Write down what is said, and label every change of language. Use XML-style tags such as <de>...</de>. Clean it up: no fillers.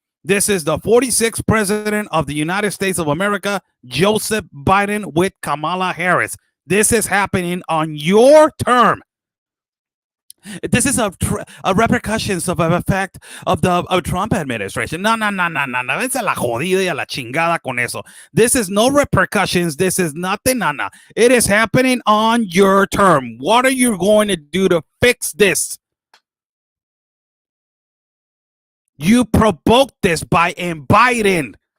<en>This is the 46th president of the United States of America, Joseph Biden, with Kamala Harris. This is happening on your term. This is a repercussions of an effect of the Trump administration. No.</en> <es>Esa la jodida y la chingada con eso.</es> <en>This is no repercussions. This is nothing. No. It is happening on your term. What are you going to do to fix this? You provoked this by inviting.</en>